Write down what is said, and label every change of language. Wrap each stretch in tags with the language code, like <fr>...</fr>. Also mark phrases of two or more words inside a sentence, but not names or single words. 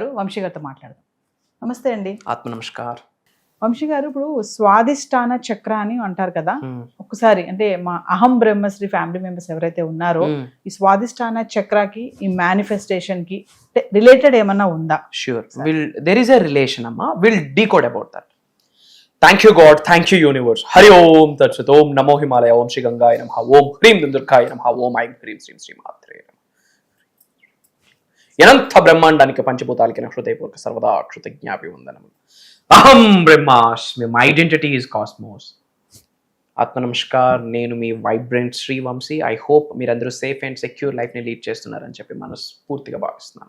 <te>వంశీ గారితో మాట్లాడదాం. నమస్తే అండి. ఆత్మ నమస్కార్. వంశీ గారు, ఇప్పుడు స్వాదిష్టాన చక్ర అని అంటారు కదా, ఒకసారి అంటే మా అహం బ్రహ్మశ్రీ ఫ్యామిలీ మెంబర్స్ ఎవరైతే ఉన్నారో ఈ స్వాదిష్టాన చక్రకి ఈ మేనిఫెస్టేషన్ కి రిలేటెడ్ ఏమన్నా ఉందా?</te> <en>Sure. There is a relation, Amma. We'll decode about that. Thank you, God. Thank you, universe.</en> <sa>हरि ॐ तत् सत्। ॐ नमो हिमालय। ॐ श्री गङ्गाय नमः. ॐ ह्रीं दुन्दुर्काय नमः। ॐ ऐं ह्रीं श्री श्री मात्रे नमः.</sa> <te>అనంత బ్రహ్మాండానికి పంచభూతాలకి నా హృదయపూర్వక సర్వదా కృతజ్ఞాభివందనములు.</te> <sa>అహం బ్రహ్మాస్మి.</sa> <en>My identity is cosmos.</en> <te>ఆత్మ నమస్కార్. నేను మీ వైబ్రెంట్ శ్రీ వంశీ.</te> <en>I hope</en> <te>మీరందరూ</te> <en>safe and secure</en> <te>లైఫ్ని లీడ్ చేస్తున్నారని చెప్పి మనస్ఫూర్తిగా భావిస్తున్నాను.</te>